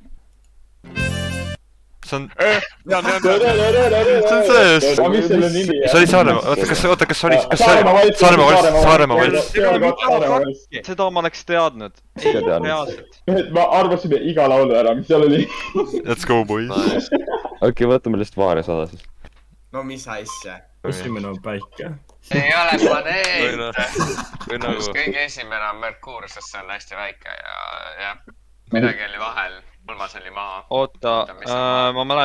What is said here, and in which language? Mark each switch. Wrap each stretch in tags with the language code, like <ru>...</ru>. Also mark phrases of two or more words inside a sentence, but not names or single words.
<et>see on , tean , see on mis selle nimi see oli Saaremaa , kas see oli Saaremaa valss ? seda ma oleks teadnud . ei , Ise teadnud. reaalselt . me arvasime iga laulu ära , mis seal oli .</et> <en>Let's go boys .</en> <et>okei , võtame lihtsalt Vaare 100 siis . no mis asja . esimene on päike . ei ole planeet . või nagu , kõige esimene on Merkuur , sest see on hästi väike ja jah , midagi oli vahel , kolmas oli maha . oota , ma mäletan .</et>